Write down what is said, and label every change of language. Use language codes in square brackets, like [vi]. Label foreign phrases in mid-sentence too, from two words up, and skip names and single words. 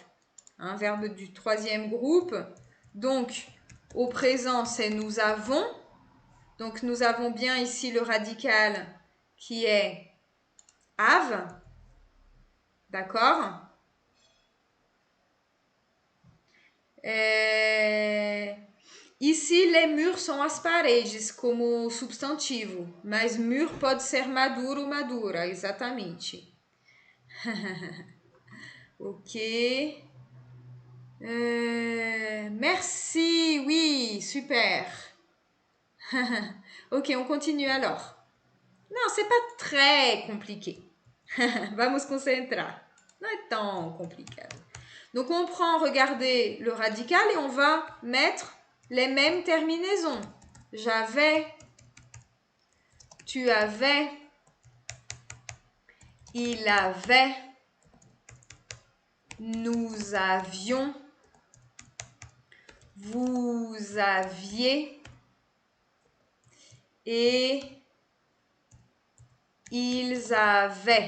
[fr] Un verbe du troisième groupe. Donc, au présent, c'est nous avons. Donc, nous avons bien ici le radical qui est have. D'accord? Ici, les murs [pt] são as paredes como substantivo, mas mur pode ser maduro ou madura, exatamente. [fr] Ok. Merci, oui, super. Ok, on continue alors. [pt] Não, [fr] c'est pas très compliqué. [pt] Vamos concentrar. Não é tão complicado. [fr] Donc on prend, regardez, le radical et on va mettre les mêmes terminaisons. J'avais, tu avais, il avait, nous avions, vous aviez et ils avaient.